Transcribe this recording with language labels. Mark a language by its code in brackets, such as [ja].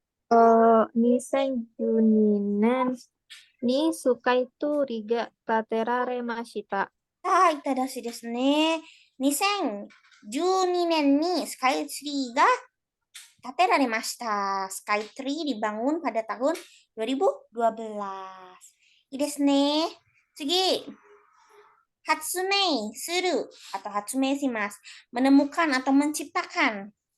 [ja] 2012年にスカイツリーが建てられました。はい、正しいですね。 2012年にスカイツリーが建てられました。 [id] スカイツリー dibangun pada tahun 2012. [ja] いいですね。次。発明する atau 発明します。 [id] menemukan atau menciptakan.